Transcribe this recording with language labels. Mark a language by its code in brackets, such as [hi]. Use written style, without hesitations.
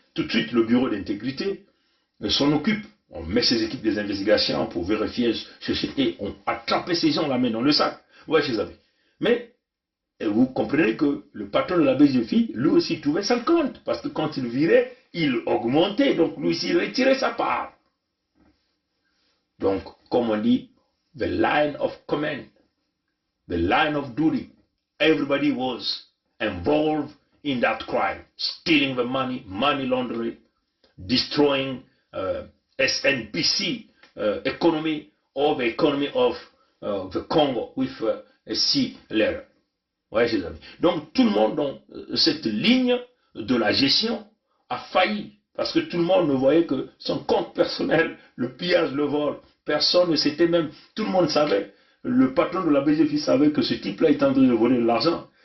[fr] Tout de suite, le bureau d'intégrité s'en occupe. On met ses équipes des investigations pour vérifier, chercher, et on attrape ces gens, on la met dans le sac. Ouais, chers amis. Mais, vous comprenez que le patron de la BGF, lui aussi trouvait 50, parce que quand il virait, il augmentait, donc lui aussi il retirait sa part. Donc, comme on dit, [en] the line of command, the line of duty, everybody was involved in that crime, stealing the money, money laundering, destroying SNPC economy, or the economy of the Congo with a C letter. [fr] Ouais, chers amis. Donc tout le monde dans cette ligne de la gestion a failli, parce que tout le monde ne voyait que son compte personnel, le pillage, le vol, personne ne s'était même, tout le monde savait, le patron de la BGF savait que ce type-là était en train de voler de l'argent.